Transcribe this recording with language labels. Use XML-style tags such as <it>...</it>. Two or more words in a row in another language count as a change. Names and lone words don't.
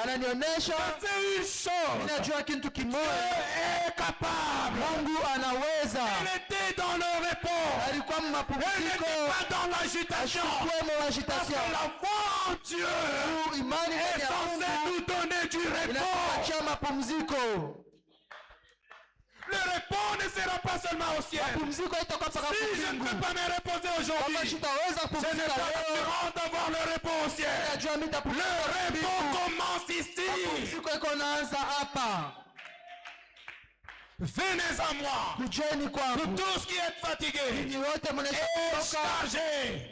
<sw>Ananionyesha</sw> <fr>c'est une chose.</fr> <sw>ninajua kitu</sw> <fr>Dieu</fr> <sw>kimoja.</sw> <fr>est capable.</fr> <sw>Mungu anaweza.</sw> <fr>Elle était dans le repos.</fr> <sw>Alikuwa</sw> <fr>Elle</fr> <sw>mapumziko.</sw> <fr>n'était pas dans l'agitation.</fr> <sw>Kuwemo</sw> <fr>Parce</fr> <sw>agitation.</sw> <fr>que la foi en Dieu</fr> <sw>Imani</sw> <fr>est</fr> <sw>ndani ya</sw> <fr>censée</fr> <sw>Mungu</sw> <fr>nous donner du repos.</fr> <sw>inatupatia mapumziko.</sw> <fr>Le repos ne sera pas seulement au ciel. Si je ne peux pas me reposer aujourd'hui, je n'ai pas l'assurance d'avoir le repos au ciel. Le repos commence ici. Venez à moi, vous tous qui êtes fatigués et chargés.</fr>